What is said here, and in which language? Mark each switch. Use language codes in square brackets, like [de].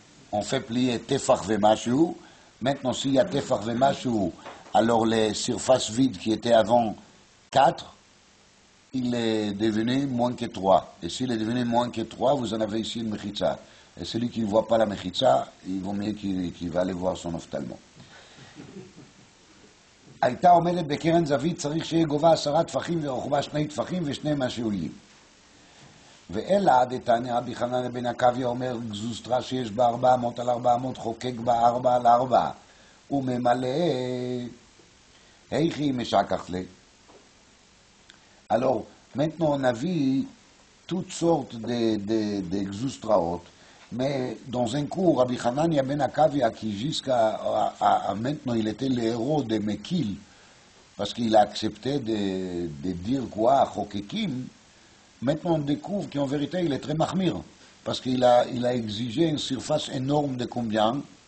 [fr] On fait plier tefach vemashu. Maintenant, s'il y a tefach vemashu, alors les surfaces vides qui étaient avant 4, il est devenu moins que 3. Et s'il est devenu moins que 3, vous en avez ici une mechitza. Et celui qui ne voit pas la mechitza, il vaut mieux qu'il va aller voir son ophtalmo. [he] הייתה עומדת בקרן זווית, צריך שיהיה גובה 10 טפחים ורוחבה 2 טפחים ו2 משהויים. ואלא דתניא רבי חנניה בן עקביא אומר, גזוסטרה שיש בה 400 על 400 חוקק בה 4 על 4 וממלא היכי משכח לה. [fr] Alors, maintenant on a vu toutes sortes de gzoustraot, mais dans un cours, Rabbi Hanania ben Akavia, qui jusqu'à maintenant il était le héros de Mekil, parce qu'il a accepté de dire quoi, Chokekim, maintenant on découvre qu'en vérité il est très mahmir, parce qu'il a exigé une surface énorme de combien?